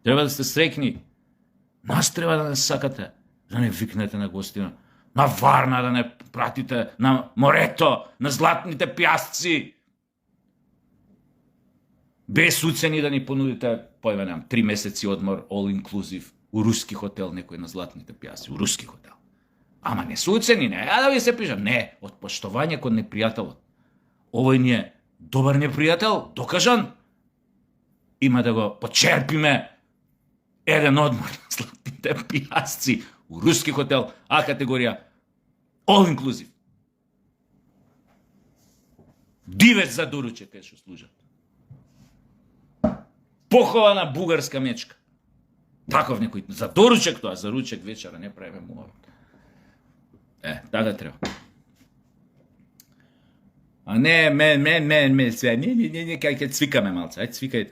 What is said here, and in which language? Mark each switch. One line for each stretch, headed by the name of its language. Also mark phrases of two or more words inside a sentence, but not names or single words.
Macedonian: Треба да сте среќни. Нас треба да не сакате, да не викнете на гостина. На Варна да не пратите, на морето, на златните пјасци. Без уцени да ни понудите, појме немам, 3 месеци одмор,
English: all inclusive,
Macedonian: у руски хотел, некој на златните пјасци, у руски хотел. Ама не се уцени, не, да ви се пишам, не, од поштовање кон непријателот. Овој ни е добар непријател, докажан, има да го почерпиме еден одмор на златните пјасци, у руски хотел, А категорија,
English: all inclusive.
Macedonian: Дивец за доручек кај што служат. Похована бугарска мечка. Таков некој, за доручек тоа, за ручек вечера не правиме муавет. Така треба. А не, све, не, кај цвикаме малце, ајде цвикајте.